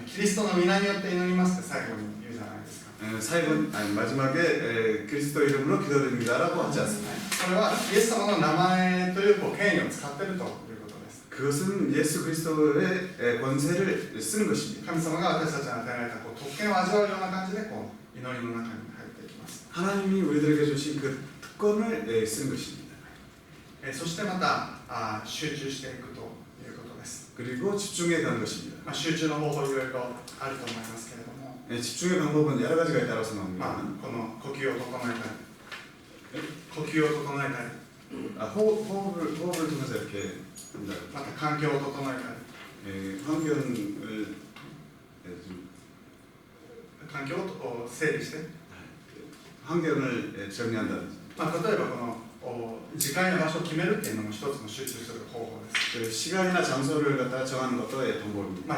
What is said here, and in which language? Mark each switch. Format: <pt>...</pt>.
<ja>キリストの皆によって祈りますって最後に言うじゃないですか。</ja> <ko>사역은 마지막에 그리스도 이름으로 기도드립니다라고 하지 않습니다.</ko> <ja>それはイエス様の名前という権威を使っているということです。</ja> <ko>그것은 예수 그리스도의 권세를 쓰는 것입니다.</ko> <ja>神様が私たちに与えられた特権を味わうような感じで祈りの中に入っていきます。</ja> <ko>하나님이 우리들에게 주신 그 특권을 쓰는 것입니다.</ko> <ja>そしてまた集中していくということです。</ja> <ko>그리고 집중해 가는 것입니다.</ko> <ja>集中の方法いろいろあると思いますけれども、</ja> <ko>집중의 방법은 여러 가지가 있다고 생각합니다.</ko> <ja>この呼吸を整えたり、呼吸を整えたり、</ja> <ko>호흡을 통해서 이렇게 한다.</ko> <ja>また環境を整えたり、</ja> <ko>환경을 좀</ko> <ja>環境を整理して、</ja> <ko>환경을 정리한다든지.</ko> <ja>例えばこの時間や場所を決めるっていうのも一つの集中する方法です。</ja> <ko>시간이나 장소를 갖다가 정하는 것도 방법입니다.</ko>